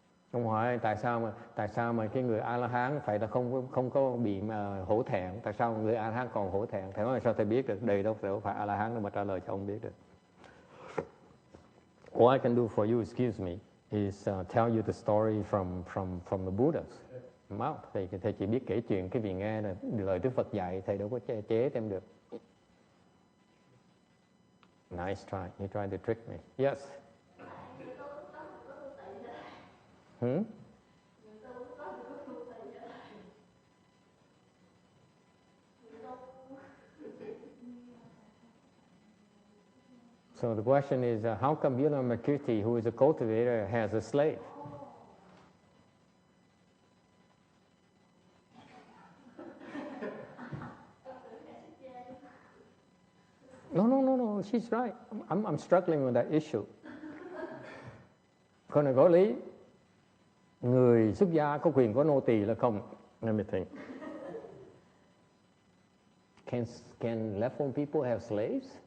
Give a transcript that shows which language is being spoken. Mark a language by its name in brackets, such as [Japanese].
[Vietnamese] Ông hỏi tại sao mà cái người A-la-hán phải là không có bị mà hổ thẹn, tại sao người A-la-hán còn hổ thẹn? Thầy nói sao thầy biết được, đời đâu phải A-la-hán đâu mà trả lời cho ông biết được. [English] All I can do for you, excuse me, is tell you the story from the Buddhas mouth. [Vietnamese] Thầy chỉ biết kể chuyện cái vì nghe là lời Đức Phật dạy, thầy đâu có chế thêm được. [English] Nice try. You tried to trick me. Yes. So the question is, how come Vilamakirti, who is a cultivator, has a slave? No, she's right. I'm struggling with that issue. [Vietnamese] Câu này có lý. Người xuất gia có quyền có nô tỳ là không? [English] Let me think. Can left-wing people have slaves?